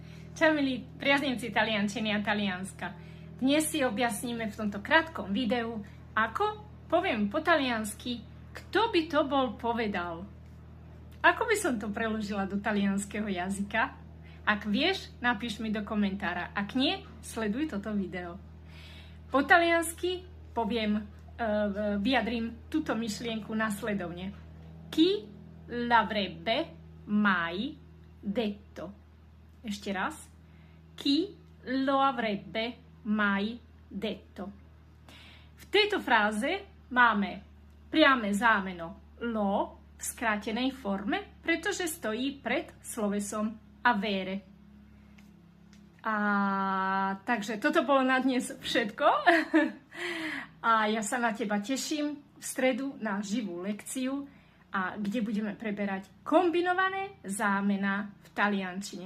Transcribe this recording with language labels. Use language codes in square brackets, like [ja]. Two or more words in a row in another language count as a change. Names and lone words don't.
[sk] Čau milí priaznivci taliančiny a Talianska. Dnes si objasníme v tomto krátkom videu, ako poviem po taliansky, kto by to bol povedal. Ako by som to preložila do talianskeho jazyka? Ak vieš, napíš mi do komentára. Ak nie, sleduj toto video. Po taliansky vyjadrím túto myšlienku nasledovne. [it] Chi l'avrebbe mai detto? [sk] Ešte raz. [it] Chi lo avrebbe mai detto? [sk] V tejto fráze máme priame zámeno lo v skrátenej forme, pretože stojí pred slovesom avere. Takže toto bolo na dnes všetko. A ja sa na teba teším v stredu na živú lekciu, kde budeme preberať kombinované zámená v taliančine.